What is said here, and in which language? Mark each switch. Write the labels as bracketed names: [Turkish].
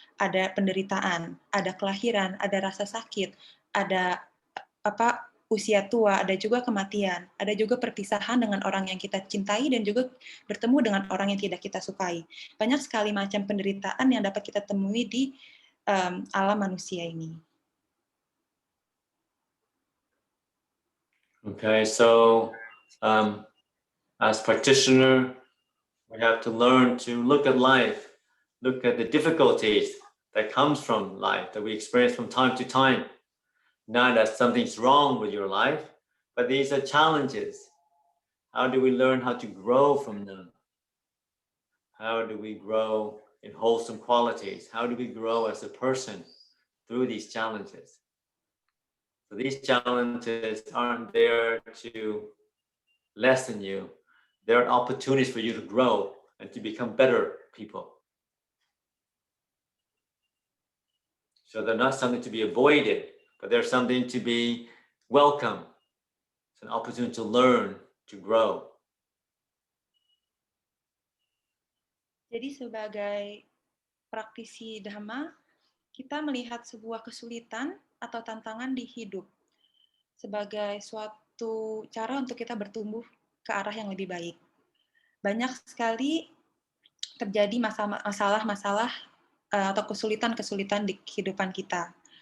[Indonesian] Ada penderitaan, ada kelahiran, ada rasa sakit, ada usia tua, ada juga kematian, ada juga perpisahan dengan orang yang kita cintai dan juga bertemu dengan orang yang tidak kita sukai. Banyak sekali macam penderitaan yang dapat kita temui di alam manusia ini. [English] Okay, so as practitioner, we have to learn to look at life, look at the difficulties that comes from life, that we experience from time to time. Not that something's wrong with your life, but these are challenges. How do we learn how to grow from them? How do we grow in wholesome qualities? How do we grow as a person through these challenges? So these challenges aren't there to lessen you. They're opportunities for you to grow and to become better people. So they're not something to be avoided, but they're something to be welcome. It's an opportunity to learn, to grow. [Indonesian] Jadi sebagai praktisi Dhamma, kita melihat sebuah kesulitan atau tantangan di hidup sebagai suatu cara untuk kita bertumbuh ke arah yang lebih baik. Banyak sekali terjadi masalah-masalah atau kesulitan-kesulitan di kehidupan kita.